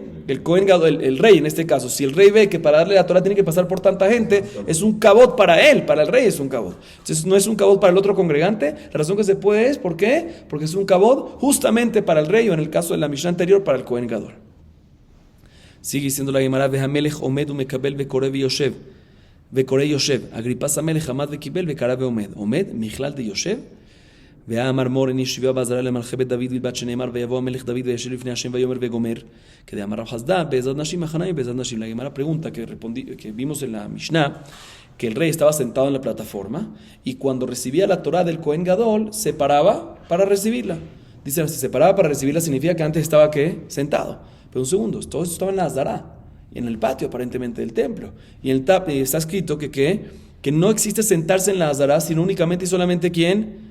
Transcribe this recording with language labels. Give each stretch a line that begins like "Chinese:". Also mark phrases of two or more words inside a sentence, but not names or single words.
Hebrew: El כהן גדול,
Spanish: el rey en este caso. Si el rey ve que para darle la Torah tiene que pasar por tanta gente, es un kabod para él, para el rey es un kabod. Entonces no es un kabod para el otro congregante. La razón que se puede es, ¿por qué? Porque es un kabod justamente para el rey, o en el caso de la Mishnah anterior, para el
Hebrew: כהן גדול.
Spanish: Sigue diciendo la Gemara,
Hebrew: והמלך עומד ומקבל וקורא ויושב. וקורא יושב. אגריפס המלך עמד וקבל וקרא עומד. עומד,
Aramaic: מכלל דיושב.
Hebrew: ואמר מור איני שביעה בעזרה למלכי בית דוד בלבד שנאמר ויבוא המלך דוד וישב לפני השם ויאמר וגומר כדי אמר רב חסדא בעזרת נשים מחניים בעזרת נשים.
Spanish: La Gemara pregunta que vimos en la Mishnah que el rey estaba sentado en la plataforma y cuando recibía la Torah del
Hebrew: כהן גדול
Spanish: se paraba para recibirla. Dice, si se paraba para recibirla significa que antes estaba ¿qué? Sentado. Pero un segundo, todo esto estaba en la Azara, en el patio aparentemente del templo, y en el está escrito que no existe sentarse en la Azara sino únicamente y solamente ¿quién?